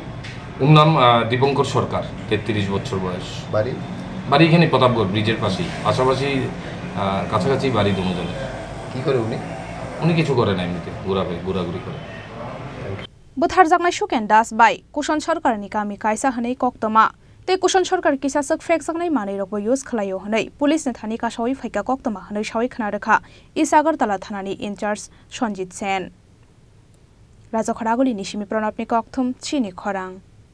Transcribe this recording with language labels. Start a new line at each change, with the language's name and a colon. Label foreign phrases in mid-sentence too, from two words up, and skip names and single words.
Bangla: ওর নাম দীপঙ্কর সরকার 33 বছর বয়স বাড়ি এখানে প্রতাপগড় ব্রিজের পাশাপাশি কাছাকাছি বাড়ি দুজনে কি করে উনি কিছু করে না এমনিতে ঘোরাঘুরি করে
Bodo: বুথারজাকনাই সুকেন দাস বাই কুশন সরকারনি কামি কাইসা হनै কক্তমা ते कुशन सरकार किसासक फ्रेक सकनाय मानै रकबो यूज खलायो हनै पुलिस ने थानी कासावै फाइका कक्तमा हनै सावै खना रखा इसागरतला थानानि इनचार्ज सञ्जित सेन राजा खरागुली निसिमि प्रणबनि कक्थुम चिनि खरां